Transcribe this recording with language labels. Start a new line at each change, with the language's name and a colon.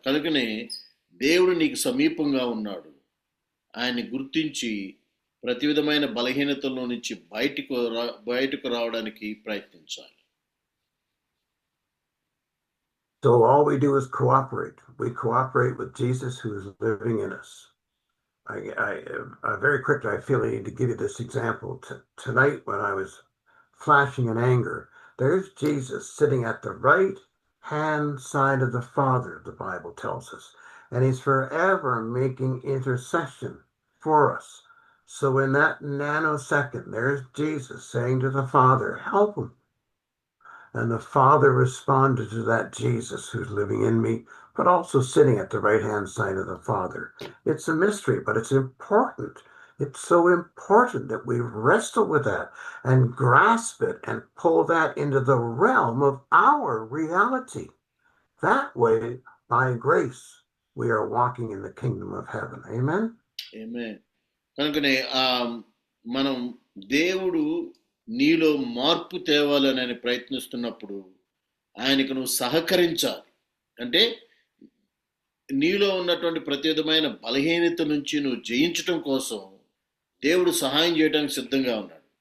Telugu: కనుకనే దేవుడు నీకు సమీపంగా ఉన్నాడు. ఆయన్ని గుర్తించి ప్రతి విధమైన బలహీనతల్లో నుంచి బయటకు రావడానికి ప్రయత్నించాలి.
English: So all we do is cooperate. We cooperate with Jesus who is living in us. I very quickly, I feel I need to give you this example. Tonight when I was flashing in anger, there's Jesus sitting at the right hand side of the Father, the Bible tells us. And he's forever making intercession for us. So in that nanosecond, there's Jesus saying to the Father, help him. And the Father responded to that Jesus who's living in me, but also sitting at the right-hand side of the Father. It's a mystery, but it's important. It's so important that we wrestle with that and grasp it and pull that into the realm of our reality. That way, by grace, we are walking in the kingdom of heaven. Amen? Amen.
Telugu: కనుకనే మనం దేవుడు నీలో మార్పు తేవాలని ఆయన ప్రయత్నిస్తున్నప్పుడు ఆయనకు నువ్వు సహకరించాలి. అంటే నీలో ఉన్నటువంటి ప్రతి విధమైన బలహీనత నుంచి నువ్వు జయించటం కోసం దేవుడు సహాయం చేయడానికి సిద్ధంగా ఉన్నాడు.